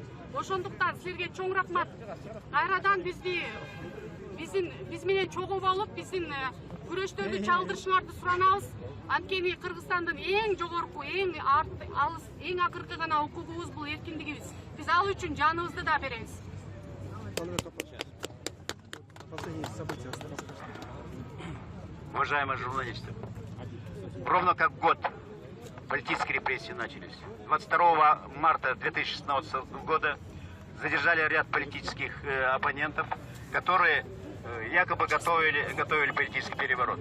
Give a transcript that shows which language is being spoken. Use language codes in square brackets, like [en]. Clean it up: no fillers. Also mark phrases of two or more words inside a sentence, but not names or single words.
[ky] Ошондуктан силерге чоң рахмат. Кайрадан биз менен чогуу болуп, биздин күрөштөрдү чалдырышыңарды суранабыз. Анткени Кыргызстандын эң жогорку, эң алыс, эң акыркы гана укугубуз бул эркиндигибиз. Биз ал үчүн жаныбызды да беребиз. [ru] Уважаемые журналисты, ровно как год политические репрессии начались. 22 марта 2016 года задержали ряд политических оппонентов, которые якобы готовили политический переворот.